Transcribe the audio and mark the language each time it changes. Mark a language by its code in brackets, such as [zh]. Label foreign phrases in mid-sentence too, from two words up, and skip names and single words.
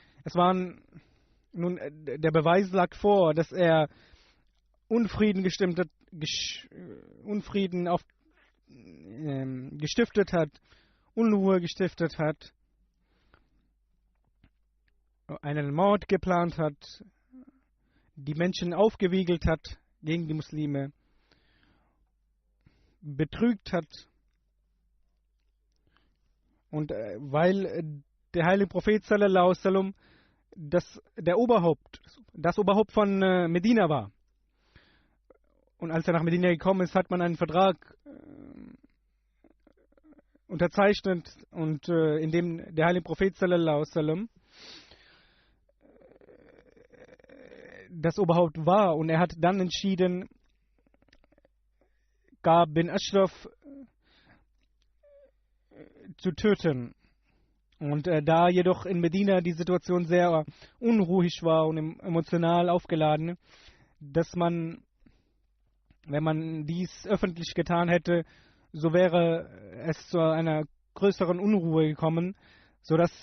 [de] Der Beweis lag vor, dass er Unfrieden gestiftet hat, Unruhe gestiftet hat, einen Mord geplant hat, die Menschen aufgewiegelt hat gegen die Muslime, betrügt hat. Und weil der heilige Prophet [ar] صلى الله عليه وسلم [de] das Oberhaupt von Medina war, und als er nach Medina gekommen ist, hat man einen Vertrag unterzeichnet, und in dem der heilige Prophet [ar] صلى الله عليه وسلم [de] das Oberhaupt war, und er hat dann entschieden, Ka'b bin Ashraf zu töten. Und da jedoch in Medina die Situation sehr unruhig war und emotional aufgeladen, dass man, wenn man dies öffentlich getan hätte, so wäre es zu einer größeren Unruhe gekommen, so